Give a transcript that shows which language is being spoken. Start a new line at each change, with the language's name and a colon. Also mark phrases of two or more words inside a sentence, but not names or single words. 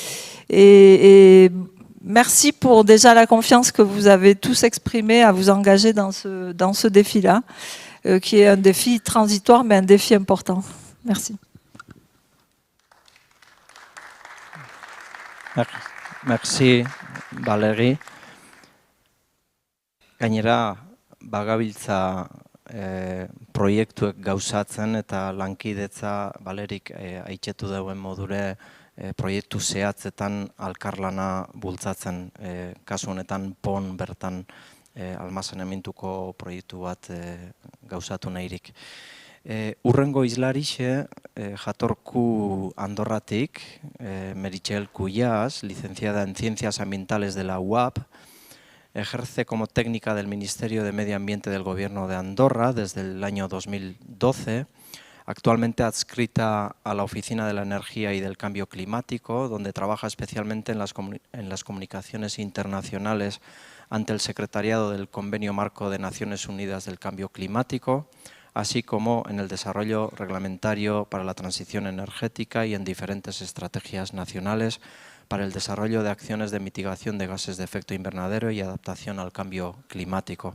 French: Et merci pour déjà la confiance que vous avez tous exprimée à vous engager dans ce défi-là, qui est un défi transitoire, mais un défi important. Merci. Merci, Valérie.
Basque: Gainera, bagabiltza proiektuek gauzatzen eta lankidetza Valerik aitzetu dauen modure proiektu zehatzetan alkarlana bultzatzen. Kasu honetan PON bertan almazenamentuko proiektu bat gauzatu nahirik. Urrengo izlarixe, jatorku Andorratik, Meritxell Cuyàs,
Spanish: licenciada en Ciencias Ambientales de la UAP, ejerce como técnica del Ministerio de Medio Ambiente del Gobierno de Andorra desde el año 2012, actualmente adscrita a la Oficina de la Energía y del Cambio Climático, donde trabaja especialmente en las comunicaciones internacionales ante el Secretariado del Convenio Marco de Naciones Unidas del Cambio Climático, así como en el desarrollo reglamentario para la transición energética y en diferentes estrategias nacionales para el desarrollo de acciones de mitigación de gases de efecto invernadero y adaptación al cambio climático.